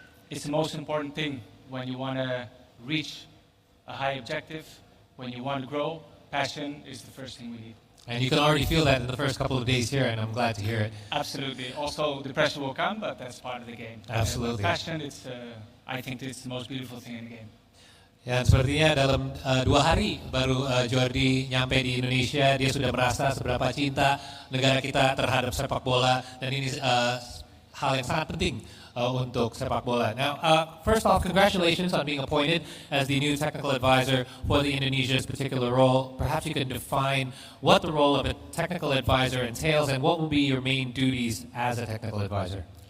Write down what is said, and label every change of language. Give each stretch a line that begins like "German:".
English: it's the most important thing when you want to reach a high objective, when you want to grow. Passion is the first thing we need. And you can already feel that in the first couple of days here, and I'm glad to hear it. Absolutely. Also, the pressure will come, but that's part of the game. Absolutely. Passion, I think it's the most beautiful thing in the game.
Indonesian: Ya, sepertinya dalam 2 hari baru Jordi nyampe di Indonesia, dia sudah merasa seberapa cinta negara kita terhadap sepak bola, dan ini hal yang sangat penting untuk sepak bola.
English: Now, first off, congratulations on being appointed as the new technical advisor for the Indonesia's particular role. Perhaps you can define what the role of a technical advisor entails and what will be your main duties as a technical advisor.